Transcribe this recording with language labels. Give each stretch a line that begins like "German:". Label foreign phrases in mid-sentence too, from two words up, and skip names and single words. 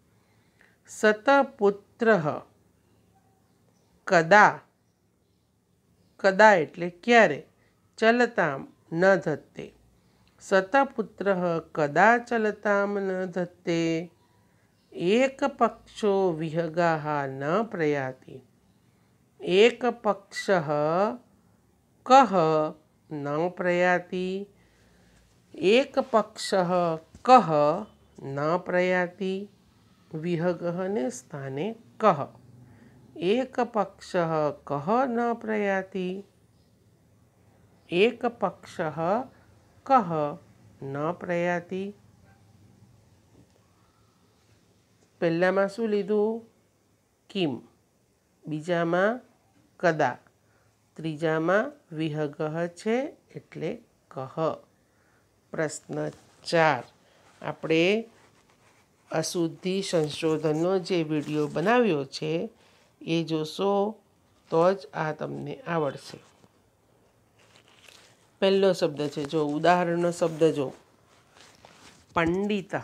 Sanskrit: શતપુત્રઃ કદા, કદા
Gujarati: એટલે ક્યારે,
Sanskrit: ચલતામ ન ધત્તે. શતપુત્રઃ કદા ચલતામ ન ધત્તે. એક પક્ષો વિહગાઃ ન પ્રયાતિ. એક પક્ષઃ કઃ ન પ્રયાતિ. एक पक्षः कः न प्रयाति. विहगः ने स्थाने कः. एक पक्षः कः न प्रयाति. एक पक्षः कः न प्रयाति.
Gujarati: પહેલામાં શું લીધું? કિમ. બીજામાં કદા. ત્રીજામાં વિહગઃ છે એટલે કઃ. प्रश्न 4 આપણે અશુદ્ધિ સંશોધનનો જે વિડીયો બનાવ્યો છે એ જોશો તો જ આ તમને આવડશે. પહેલો શબ્દ છે, જો ઉદાહરણનો શબ્દ જો પંડિતઃ.